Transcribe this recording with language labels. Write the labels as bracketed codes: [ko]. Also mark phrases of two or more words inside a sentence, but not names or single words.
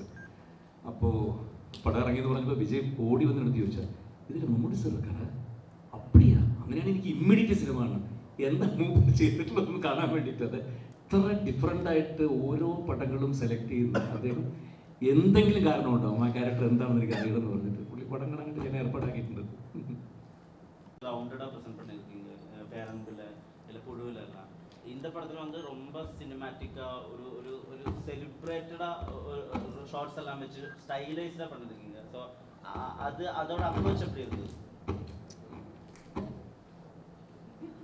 [ml] അപ്പോൾ പടം ഇറങ്ങിയെന്ന് പറഞ്ഞപ്പോൾ വിജയ് ഓടി വന്ന് എടുത്ത് ചോദിച്ചാൽ, ഇതിൽ മമ്മൂട്ടി സാർ കഥ അപ്പടിയാ? അങ്ങനെയാണ് എനിക്ക് ഇമ്മീഡിയറ്റ് സിനിമ കാണണം, എന്താ മൂവ് ചെയ്തിട്ടുള്ളതെന്ന് കാണാൻ വേണ്ടിയിട്ട്. അത് ഇത്ര ഡിഫറെൻ്റ് ആയിട്ട് ഓരോ പടങ്ങളും സെലക്ട് ചെയ്യുന്നു. അദ്ദേഹം എന്തെങ്കിലും കാരണം ഉണ്ടാവും ആ ക്യാരക്ടർ എന്താണെന്ന് എനിക്ക് അറിയണമെന്ന് പറഞ്ഞിട്ട് പുള്ളി പടം കാണാനായിട്ട് ഞാൻ ഏർപ്പാടാക്കിയിട്ടുണ്ട്. [ta] இந்த படத்துல வந்து ரொம்ப சினிமேட்டிக்கா ஒரு செலிப்ரேட்டடா ஷார்ட்ஸ் எல்லாம் வச்சு ஸ்டைலைஸ்டா பண்ணிருக்கீங்க. ஸோ அதோட அப்ரோச் எப்படி இருக்குது?